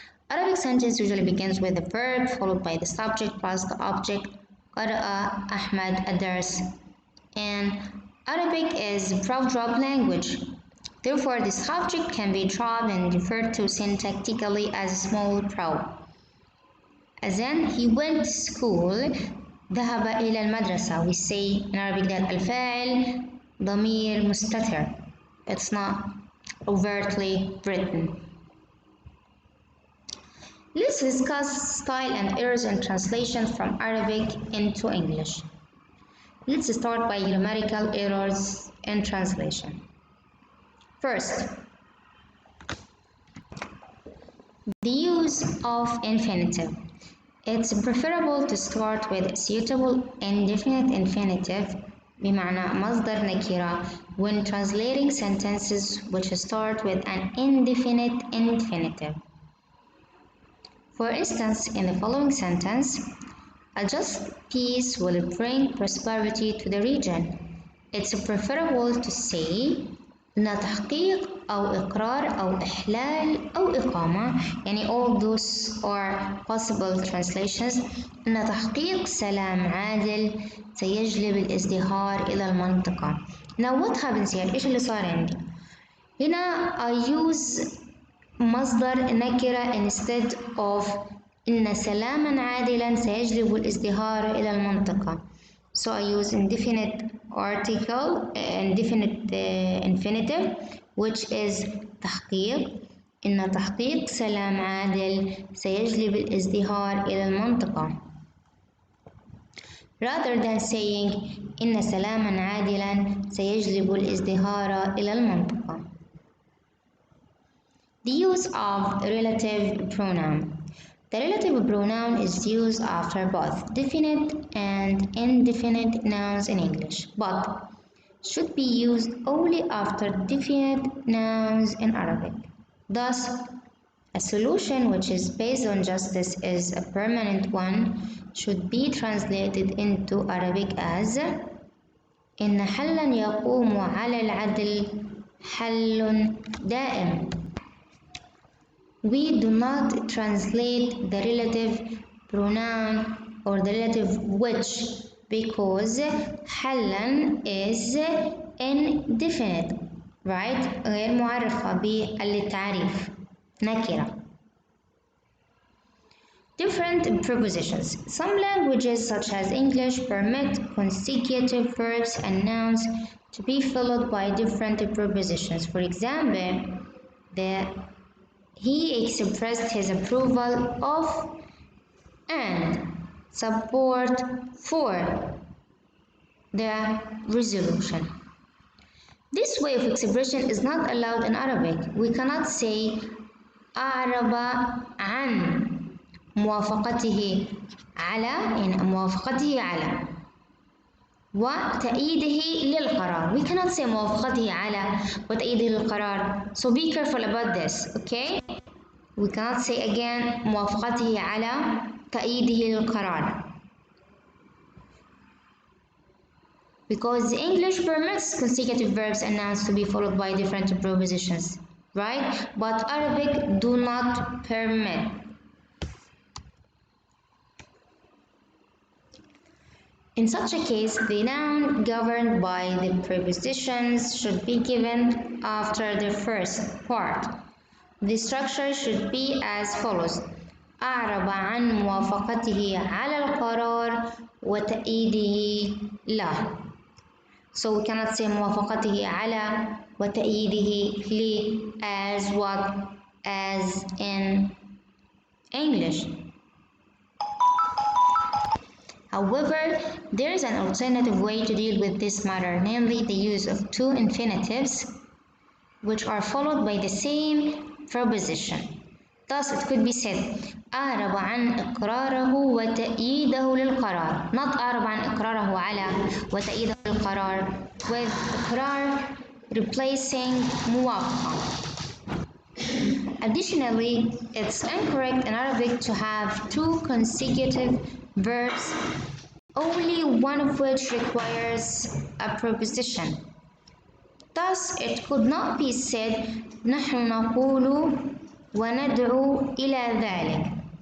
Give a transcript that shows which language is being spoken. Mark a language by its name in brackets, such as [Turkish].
[English] Arabic sentence usually begins with the verb followed by the subject plus the object. [Arabic] قرأ أحمد الدرس. [English] And Arabic is a verb-drop language. Therefore, the subject can be dropped and referred to syntactically as a small verb. As in, he went to school. [Arabic] ذهب إلى المدرسة. [English] We say in Arabic that [Arabic] الفاعل ضمير مستتر. [English] It's not overtly written. Let's discuss style and errors in translation from Arabic into English. Let's start by grammatical errors in translation. First, the use of infinitive. It's preferable to start with a suitable indefinite infinitive [Arabic] بمعنى مصدر نكرة [English] when translating sentences which start with an indefinite infinitive. For instance, in the following sentence, a just peace will bring prosperity to the region. It's preferable to say [Arabic] إن تحقيق أو إقرار أو إحلال أو إقامة. [English] يعني all those are possible translations. [Arabic] إن تحقيق سلام عادل سيجلب الازدهار إلى المنطقة. [English] Now what happens here؟ [Arabic] إيش اللي صار عندي؟ هنا [English] I use [Arabic] مصدر نكرة [English] instead of [Arabic] إن سلاما عادلا سيجلب الازدهار إلى المنطقة. [English] So I use indefinite article, indefinite infinitive, which is تحقيق. [Arabic] إن تحقيق سلام عادل سيجلب الازدهار إلى المنطقة. [English] Rather than saying [Arabic] إن سلاما عادلا سيجلب الازدهار إلى المنطقة. [English] The use of relative pronoun. The relative pronoun is used after both definite and indefinite nouns in English, but should be used only after definite nouns in Arabic. Thus, a solution which is based on justice is a permanent one should be translated into Arabic as [Arabic] إن حلا يقوم على العدل حل دائم. [English] We do not translate the relative pronoun or the relative which because حلا is indefinite, right? [Arabic] غير معرفة بالتعريف نكرة. [English] Different prepositions. Some languages such as English permit consecutive verbs and nouns to be followed by different prepositions. For example, he expressed his approval of and support for the resolution. This way of expression is not allowed in Arabic. We cannot say [Arabic] أعرب عن موافقته على يعني موافقته على وتأييده للقرار. We cannot say موافقته على وتأييده للقرار. [English] So be careful about this, okay? We cannot say again [Arabic] موافقته على تأييده للقرار. [English] Because the English permits consecutive verbs and nouns to be followed by different prepositions, right? But Arabic do not permit. In such a case, the noun governed by the prepositions should be given after the first part. The structure should be as follows: [Arabic] أعرب عن موافقته على القرار وتأييده له. [English] So we cannot say [Arabic] موافقته على وتأييده له [English] as what? As in English. However, there is an alternative way to deal with this matter, namely the use of two infinitives which are followed by the same preposition. Thus, it could be said [Arabic] أعرب عن إقراره وتأييده للقرار. [English] Not [Arabic] أعرب عن إقراره على وتأييده للقرار, [English] with [Arabic] إقرار replacing موافقة. [English] Additionally, it's incorrect in Arabic to have two consecutive verbs, only one of which requires a preposition. Thus, it could not be said [Arabic] نحن نقول وندعو إلى ذلك.